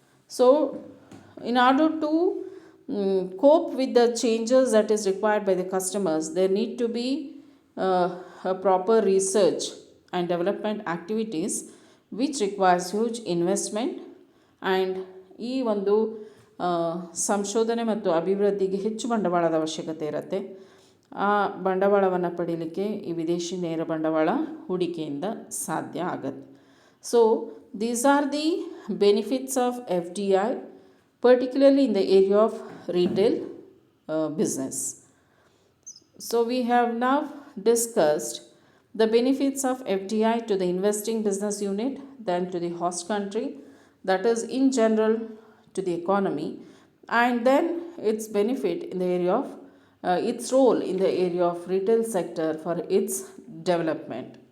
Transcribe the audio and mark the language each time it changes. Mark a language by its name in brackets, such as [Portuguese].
[English] So in order to cope with the changes that is required by the customers, there need to be a proper research and development activities which requires huge investment. [Kannada] And ಈ ಒಂದು ಸಂಶೋಧನೆ ಮತ್ತು ಅಭಿವೃದ್ಧಿಗೆ ಹೆಚ್ಚು ಬಂಡವಾಳದ ಅವಶ್ಯಕತೆ ಇರುತ್ತೆ. ಆ ಬಂಡವಾಳವನ್ನು ಪಡೀಲಿಕ್ಕೆ ಈ ವಿದೇಶಿ ನೇರ ಬಂಡವಾಳ ಹೂಡಿಕೆಯಿಂದ ಸಾಧ್ಯ ಆಗುತ್ತೆ. [English] So these are the benefits of FDI, particularly in the area of retail business. So we have now discussed the benefits of FDI to the investing business unit, then to the host country, that is in general to the economy, and then its benefit in the area of its role in the area of retail sector for its development.